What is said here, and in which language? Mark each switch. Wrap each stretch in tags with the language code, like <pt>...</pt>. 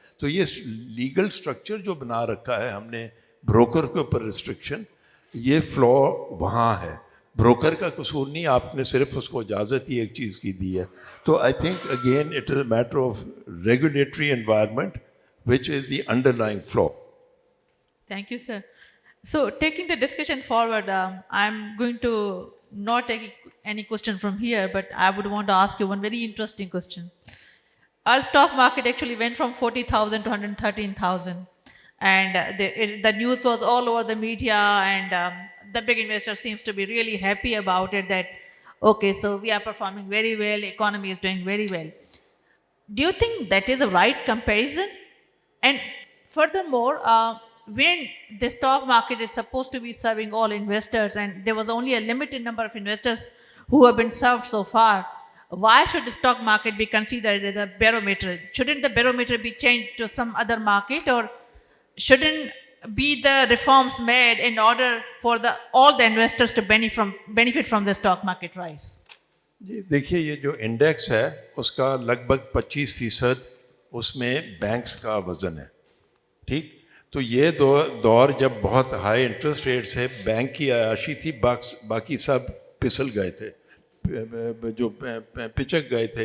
<ur>تو یہ legal structure جو بنا رکھا ہے ہم نے بروکر کے اوپر ریسٹرکشن, یہ فلو وہاں ہے. بروکر کا قصور نہیں, آپ نے صرف اس کو اجازت ہی ایک چیز کی دی ہے.</ur> <en>تو I think again it is a matter of regulatory environment which is the underlying flaw. Thank you, sir. So, taking the discussion forward, I'm going to not take any question from here, but I would want to ask you one very interesting question. Our stock market actually went from 40,000 to 113,000, and the news was all over the media, and the big investor seems to be really happy about it. That okay, so we are performing very well, economy is doing very well. Do you think that is a right comparison? And furthermore, when the stock market is supposed to be serving all investors and there was only a limited number of investors who have been served so far, why should the stock market be considered as a barometer? Shouldn't the barometer be changed to some other market, or shouldn't be the reforms made in order for all the investors to benefit from the stock market rise?</en> <ur>جی دیکھیے, یہ جو index ہے اس کا لگ بھگ 25% اس میں banks کا وزن ہے, ٹھیک. تو یہ دور جب بہت ہائی انٹرسٹ ریٹ سے بینک کی عیاشی تھی, باقی سب پھسل گئے تھے, جو پچک گئے تھے.</ur>